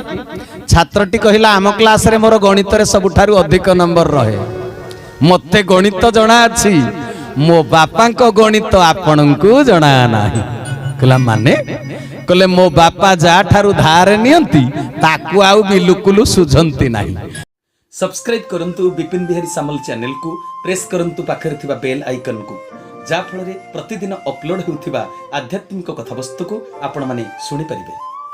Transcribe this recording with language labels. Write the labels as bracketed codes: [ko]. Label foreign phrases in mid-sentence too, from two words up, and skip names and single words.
[or] ଛାତ୍ରଟି କହିଲା, ଆମ କ୍ଲାସରେ ମୋର ଗଣିତରେ ସବୁଠାରୁ ଅଧିକ ନମ୍ବର ରହେ, ମତେ ଗଣିତ ଜଣା ଅଛି, ମୋ ବାପାଙ୍କ ଗଣିତ ଆପଣଙ୍କୁ ଜଣା ନାହିଁ। କହିଲା ମାନେ? କହିଲେ, ମୋ ବାପା ଯାହା ଠାରୁ ଧାର ନିଅନ୍ତି ତାକୁ ଆଉ ବିଲକୁଲ ସୁଝନ୍ତି ନାହିଁ। ସବସ୍କ୍ରାଇବ କରନ୍ତୁ ବିପିନ ବିହାରୀ ସାମଲ ଚ୍ୟାନେଲ କୁ, ପ୍ରେସ କରନ୍ତୁ ପାଖରେ ଥିବା [en] bell icon [or] କୁ, ଯା ଫଳରେ ପ୍ରତିଦିନ ଅପଲୋଡ ହେଉଥିବା ଆଧ୍ୟାତ୍ମିକ କଥାବସ୍ତୁ କୁ ଆପଣ ମାନେ ଶୁଣି ପାରିବେ।